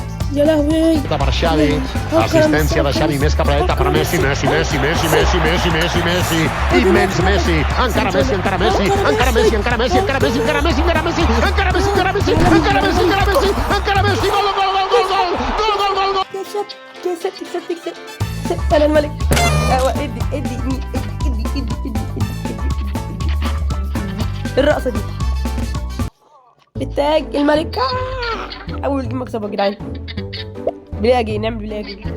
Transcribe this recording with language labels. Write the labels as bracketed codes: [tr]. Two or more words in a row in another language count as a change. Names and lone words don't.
[ar] يا لهوي. [ca] Per Xavi, assistència de Xavi, més cap a dreta per a Messi, Messi, Messi, Messi, Messi, Messi, Messi, Messi, immens Messi, encara Messi, encara Messi, encara Messi, encara Messi, encara Messi, encara Messi, encara Messi, encara Messi, encara Messi, encara Messi, encara Messi, encara Messi, gol, gol, gol, gol, gol, gol, gol, gol, gol. [ar] كسبت انا الملك. ادي مين؟ ادي الرقصه دي التاج الملك. اول جيم مكسبه يا جدعان. بلاقي نعمل بلاقي.